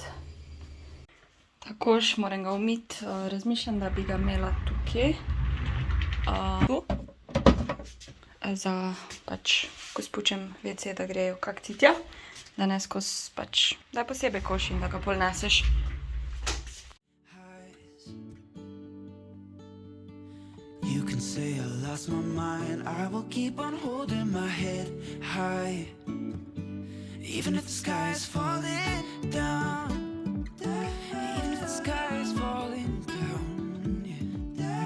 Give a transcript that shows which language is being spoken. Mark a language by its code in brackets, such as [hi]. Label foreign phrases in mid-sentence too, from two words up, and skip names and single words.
[sl] Takož moram ga umiti. Razmišljam, da bi ga imela tukaj. Tu. Za pač, ko spučem WC, da grejo kakci tja. da ne skozi pač, da je posebej koš in da ga pol neseš. [en] You can say I lost my mind, I will keep on holding my head high. Even if the sky is falling down, even if the sky is falling down, yeah.